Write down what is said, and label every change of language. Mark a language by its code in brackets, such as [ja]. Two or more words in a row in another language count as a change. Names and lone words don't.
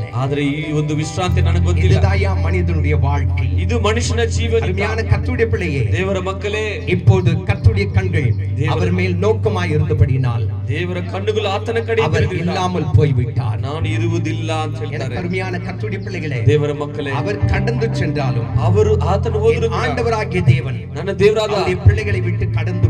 [kn] ಆದ್ರೆ ಈ ಒಂದು ವಿಶ್ರಾಂತಿ ನನಗೆ ಗೊತ್ತಿಲ್ಲ. [ta] இதுதாயா மனிதனுடைய வாழ்க்கை. [kn] ಇದು ಮನುಷ್ಯನ ಜೀವನ. [ta] அருமையான கர்த்தருடைய பிள்ளையே, [kn] ದೇವರ ಮಕ್ಕಳೇ, [ta] இப்போது கர்த்தருடைய கண்கள் அவர் மேல் நோக்கமாய் இருந்தபடியினால் [kn] ದೇವರ ಕಣ್ಣುಗಳು ಆತನ ಕಡೆ [ta] அவர் இல்லாமல் போய்விட்டார். [kn] ನಾನು ಇರುವುದಿಲ್ಲ ಅಂತ ಹೇಳ್ತಾರೆ. [ta] அருமையான கர்த்தருடைய பிள்ளைகளே, [kn] ದೇವರ ಮಕ್ಕಳೇ, [ta] அவர் கடந்து சென்றாலும் [kn] ಅವರು ಆತನು ಹೋದ್ರು, [ta] ஆண்டவராகிய தேவன் [kn] ನನ್ನ ದೇವರಾದ [ta] அவருடைய பிள்ளைகளை விட்டு